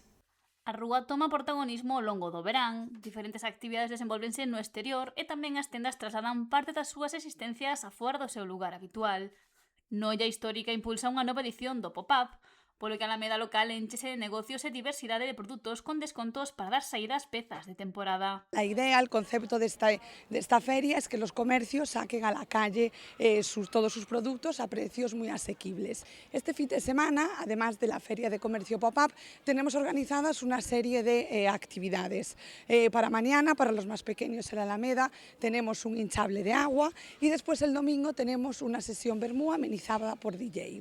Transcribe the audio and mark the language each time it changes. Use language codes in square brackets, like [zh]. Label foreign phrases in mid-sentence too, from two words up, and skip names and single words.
[gl] A rúa toma protagonismo ao longo do verán, diferentes actividades desenvolvense no exterior e tamén as tendas trasladan parte das súas existencias a fora do seu lugar habitual. Noia Histórica impulsa unha nova edición do Pop-Up, polo que a Alameda local enchese de negocios e diversidade de produtos con descontos para dar saída ás pezas de temporada. [es] La idea, el concepto de esta feria es que los comercios saquen a la calle todos sus productos a precios muy asequibles. Este fin de semana, además de la Feria de Comercio Pop-Up, tenemos organizadas una serie de actividades. Para mañana, para los más pequeños en la Alameda, tenemos un hinchable de agua y después el domingo tenemos una sesión vermú amenizada por DJ.